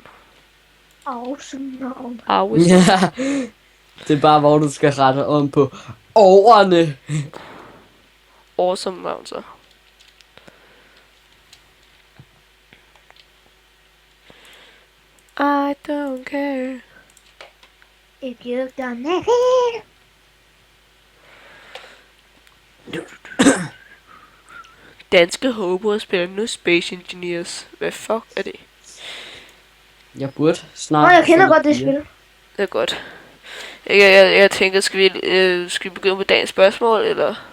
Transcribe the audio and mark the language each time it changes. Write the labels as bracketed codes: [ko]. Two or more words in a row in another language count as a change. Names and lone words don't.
[da] Awesome navn. Awesome. Ja. Det er bare, hvor du skal rette om på årene. [en] Awesome [da] navn så. [en] I don't care. If you've done that. [da] Danske håber spiller nu Space Engineers. Hvad fuck er det? Jeg burde snart... Jeg kender godt det spil. Det er godt. Jeg tænker, skal vi begynde på dagens spørgsmål, eller?